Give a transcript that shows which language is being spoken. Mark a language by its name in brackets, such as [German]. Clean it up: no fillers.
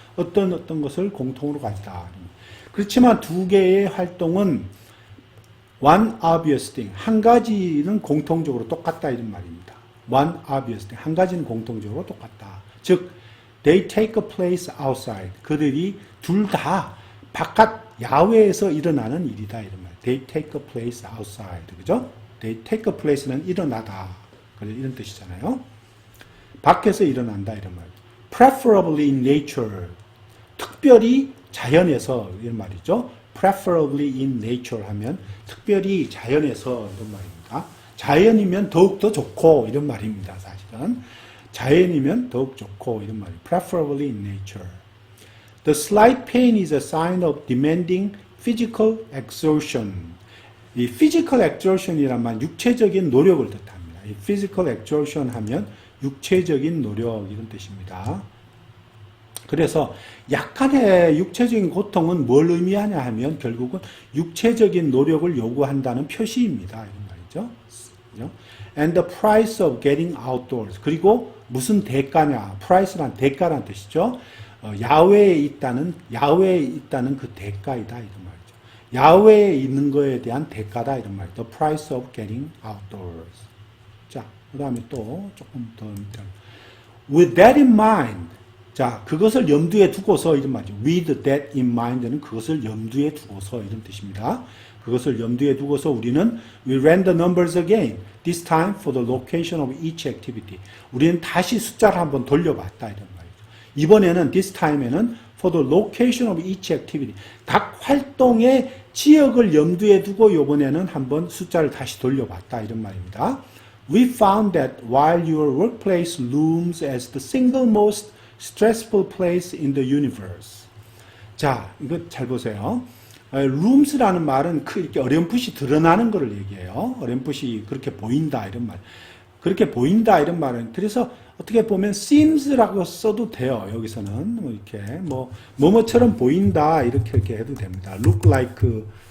[Korean] 어떤 것을 공통으로 가지다. 그렇지만 두 개의 활동은 [English] one obvious thing [Korean] 한 가지는 공통적으로 똑같다 이런 말입니다. [English] one obvious thing [Korean] 한 가지는 공통적으로 똑같다. 즉 [English] they take a place outside [Korean] 그들이 둘 다 바깥 야외에서 일어나는 일이다 이런 말. [English] They take a place outside. [Korean] 그죠? [English] They take a place [Korean] 는 일어나다. 이런 뜻이잖아요. 밖에서 일어난다 이런 말. [English] Preferably in nature. [Korean] 특별히 자연에서 이런 말이죠. [English] Preferably in nature [Korean] 하면 특별히 자연에서 이런 말입니다. 자연이면 더욱더 좋고 이런 말입니다. 사실은. 자연이면 더욱 좋고 이런 말이에요. [English] Preferably in nature. The slight pain is a sign of demanding physical exertion. [Korean] 이 physical exertion이란 말 육체적인 노력을 뜻합니다. 이 physical exertion 하면 육체적인 노력 이런 뜻입니다. 그래서 약간의 육체적인 고통은 뭘 의미하냐 하면 결국은 육체적인 노력을 요구한다는 표시입니다. 이런 말이죠. [English] And the price of getting outdoors. [Korean] 그리고 무슨 대가냐. price란 대가란 뜻이죠. 야외에 있다는 그 대가이다 이런 말이죠. 야외에 있는 거에 대한 대가다 이런 말이죠. [English] The price of getting outdoors. [Korean] 자, 그다음에 또 조금 더 [English] with that in mind. [Korean] 자, 그것을 염두에 두고서 이런 말이죠. [English] with that in mind [Korean] 는 그것을 염두에 두고서 이런 뜻입니다. 그것을 염두에 두고서 우리는 [English] we ran the numbers again. This time for the location of each activity. [Korean] 우리는 다시 숫자를 한번 돌려봤다 이런 말이죠. 이번에는 [English] this time에는 for the location of each activity. [Korean] 각 활동의 지역을 염두에 두고 이번에는 한번 숫자를 다시 돌려봤다 이런 말입니다. [English] We found that while your workplace looms as the single most stressful place in the universe. [Korean] 자, 이거 잘 보세요. looms라는 말은 이렇게 어렴풋이 드러나는 것을 얘기해요. 어렴풋이 그렇게 보인다 이런 말. 그렇게 보인다 이런 말은 그래서 어떻게 보면 seems라고 써도 돼요. 여기서는 이렇게 뭐뭐처럼 보인다 이렇게 해도 됩니다. [English] look like